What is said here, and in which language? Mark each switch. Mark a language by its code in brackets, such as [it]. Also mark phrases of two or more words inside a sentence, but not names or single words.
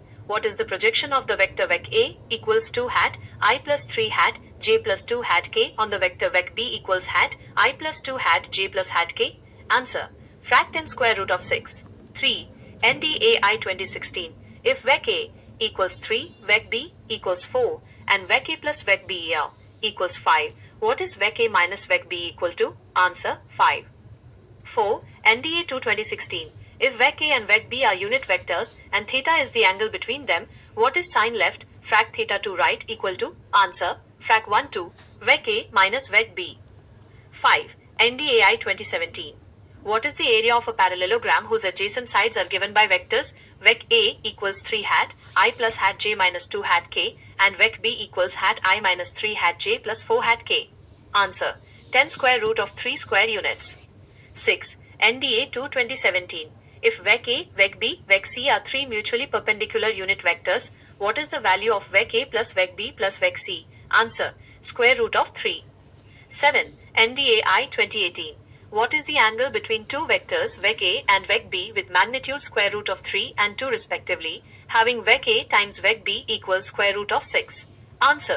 [en] What is the projection of the vector vec A equals 2 hat I plus 3 hat j plus 2 hat k on the vector vec B equals hat I plus 2 hat j plus hat k? Answer. Frac 10 square root of 6. 3. NDAI 2016. If vec A equals 3, vec B equals 4 and vec A plus vec B equals 5, what is vec A minus vec B equal to? Answer 5. 4. NDA 2 2016. If vec A and vec B are unit vectors and theta is the angle between them, what is sine left, frac theta 2 right equal to? Answer. Frac 1 2, vec A minus vec B. 5. NDAI 2017. What is the area of a parallelogram whose adjacent sides are given by vectors vec A equals 3 hat I plus hat j minus 2 hat k and vec B equals hat I minus 3 hat j plus 4 hat k? Answer. 10 square root of 3 square units. 6. NDA 2 2017. If vec A, vec B, vec C are three mutually perpendicular unit vectors, what is the value of vec A plus vec B plus vec C? Answer. Square root of 3. 7. NDAI 2018. What is the angle between two vectors vec A and vec B with magnitude square root of 3 and 2 respectively, having vec A times vec B equals square root of 6? Answer.